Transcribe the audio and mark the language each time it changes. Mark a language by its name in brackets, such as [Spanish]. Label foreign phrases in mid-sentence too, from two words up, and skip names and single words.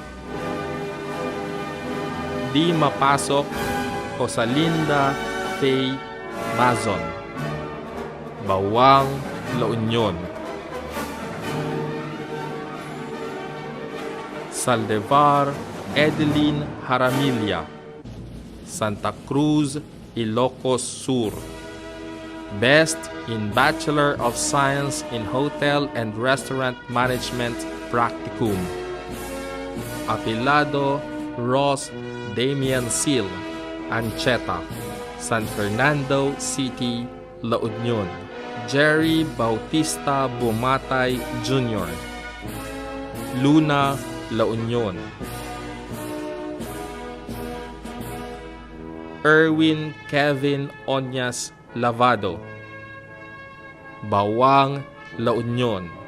[English] Di Mapasok, Rosalinda Faye Bazon, Bawang, La Union. Saldevar Edeline Haramilia, Santa Cruz, Ilocos Sur. Best in Bachelor of Science in Hotel and Restaurant Management Practicum. Apelado Ross Damian Seal, Ancheta, San Fernando City, La Union. Jerry Bautista Bumatay Jr., Luna, La Union. Erwin Kevin Onyas Lavado, Bawang, La Union.